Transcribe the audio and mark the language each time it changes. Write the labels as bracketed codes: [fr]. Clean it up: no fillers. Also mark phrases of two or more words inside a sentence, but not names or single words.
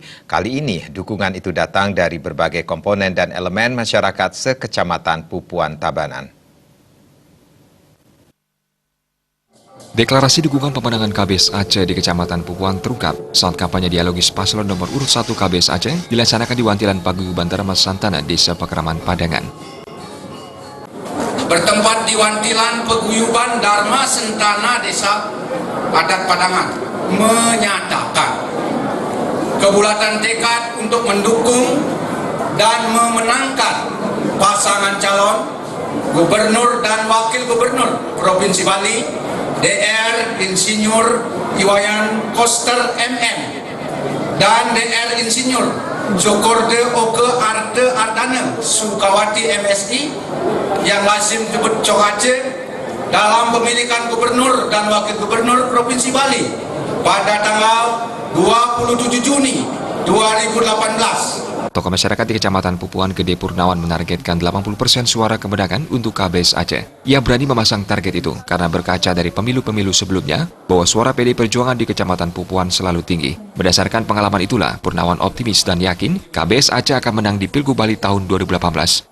[id] Kali ini dukungan itu datang dari berbagai komponen dan elemen masyarakat sekecamatan Pupuan Tabanan. Deklarasi dukungan pemenangan KBS Aceh di Kecamatan Pupuan terungkap saat kampanye dialogis paslon nomor urut 1 KBS Aceh dilaksanakan di Wantilan Paguyuban Mas Santana, Desa Pakraman, Padangan. Bertempat di Wantilan Paguyuban Dharma Sentana Desa Adat Padangan menyatakan kebulatan tekad untuk mendukung dan memenangkan pasangan calon gubernur dan wakil gubernur Provinsi Bali DR Insinyur Wayan Koster MM dan DR Insinyur Jokorde Oke Arte Ardane Sukawati MSI yang lazim disebut Cok Aceh dalam pemilihan gubernur dan wakil gubernur Provinsi Bali pada tanggal 27 Juni 2018. Tokoh masyarakat di Kecamatan Pupuan Gede Purnawan menargetkan 80% suara kemenangan untuk KBS Aceh. Ia berani memasang target itu karena berkaca dari pemilu-pemilu sebelumnya bahwa suara PD Perjuangan di Kecamatan Pupuan selalu tinggi. Berdasarkan pengalaman itulah, Purnawan optimis dan yakin KBS Aceh akan menang di Pilgub Bali tahun 2018.